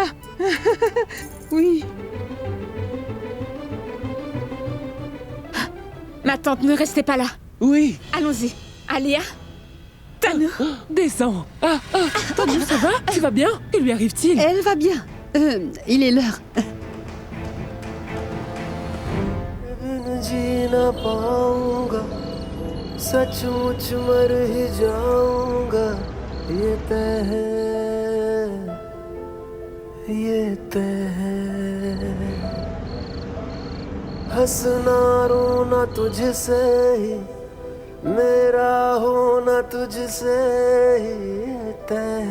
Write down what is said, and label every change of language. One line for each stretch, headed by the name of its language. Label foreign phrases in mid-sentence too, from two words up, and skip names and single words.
French: Oui. Ma tante, ne restez pas là. Oui. Allons-y. Alia. Tanou. Descends. Tanou, ça va? Tu vas bien? Que lui arrive-t-il? Elle va bien. Il est l'heure.
Hindi: जी न पाऊंगा सचमुच मर ही जाऊंगा ये तय है हंसना रोना तुझसे ही मेरा होना तुझसे ही ये तय